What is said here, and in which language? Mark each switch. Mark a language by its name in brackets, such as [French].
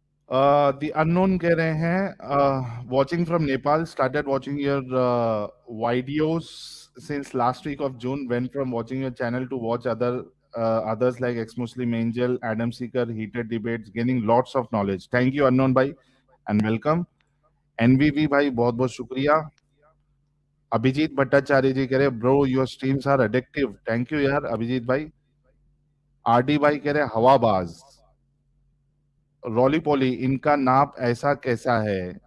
[English] the unknown [Hindi] कह रहे हैं [English] Watching from Nepal, started watching your videos since last week of June, went from watching your channel to watch others like ex-Muslim Angel, Adam Seeker, heated debates, gaining lots of knowledge. Thank you unknown भाई and welcome. [Hindi] NVV भाई बहुत बहुत शुक्रिया। अभिजीत भट्टाचार्य जी कह रहे [English] bro your streams are addictive, thank you [Hindi] यार अभिजीत भाई। RD भाई कह रहे हवाबाज। रॉली पॉली इनका नाप ऐसा कैसा है?